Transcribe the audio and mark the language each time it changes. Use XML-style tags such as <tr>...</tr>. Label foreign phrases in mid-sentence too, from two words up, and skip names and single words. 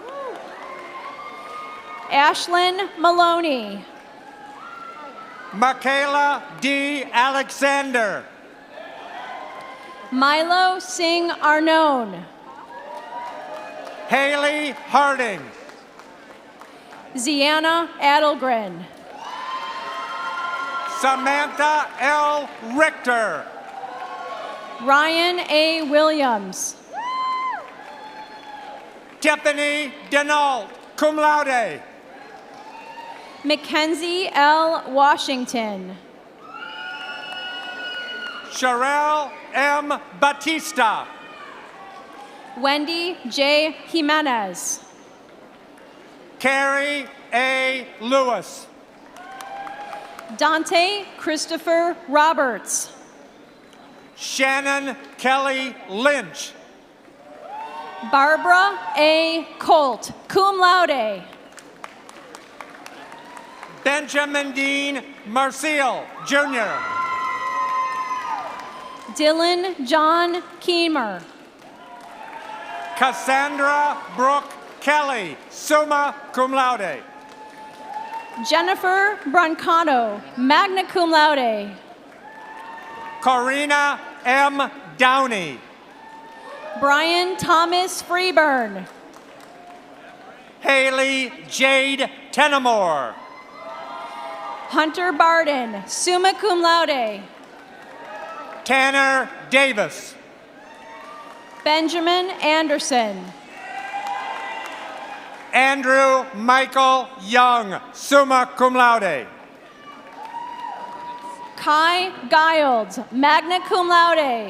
<en>Ashlyn Maloney. Michaela D. Alexander. Milo Singh Arnone. Haley Harding. Ziana Adelgren. Samantha L. Richter. Ryan A. Williams. Tiffany Denault,</en> <la>cum laude.</la> <en>Mackenzie L. Washington. Sherelle M. Batista. Wendy J. Jimenez. Carrie A. Lewis. Dante Christopher Roberts. Shannon Kelly Lynch. Barbara A. Colt,</en> <la>cum laude.</la> <en>Benjamin Dean Marcial, Jr. Dylan John Keemer. Cassandra Brooke Kelly,</en> <la>summa cum laude. Jennifer Brancano, magna cum laude.</la> <en>Corina M. Downey. Brian Thomas Freeburn. Haley Jade Tenamore.</en> <la>Hunter Barden, summa cum laude.</la> <en>Tanner Davis. Benjamin Anderson. Andrew Michael Young,</en> <la>summa cum laude. Kai Giles, magna cum laude.</la>